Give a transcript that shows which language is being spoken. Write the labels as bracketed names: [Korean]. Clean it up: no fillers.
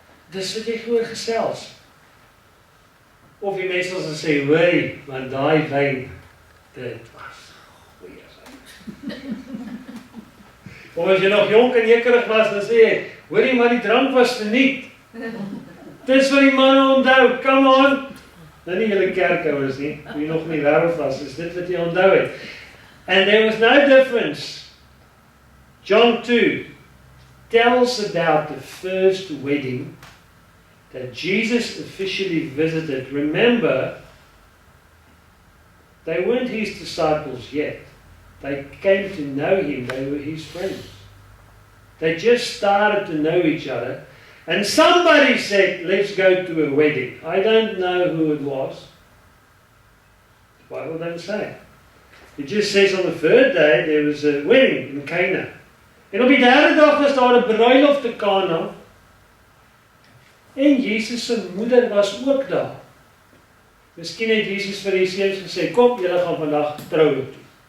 [Afrikaans] Dis wat jy hoor gesels. Of die mense sal sê, hoorie, want daai wyn, dit was goeie wyn. Of as jy nog jonk en jekerig was, dan sê jy, hoorie, maar die drank was verniet. Dis wat die manne onthou, [English] come on. [Afrikaans] Nou nie julle kerkouers nie, wie nog nie wêreld was, is dit wat jy onthou het. [English] And there was no difference. John 2 tells about the first wedding that Jesus officially visited. Remember, they weren't his disciples yet. They came to know him. They were his friends. They just started to know each other. And somebody said, let's go to a wedding. I don't know who it was. The Bible doesn't say. It just says on the third day there was a wedding in Cana. [Afrikaans] En op die derde dag was daar 'n bruiloft te Kana. En Jesus se moeder was ook daar. Miskien het Jesus vir die seuns gesê, kom, julle gaan vandag troue toe.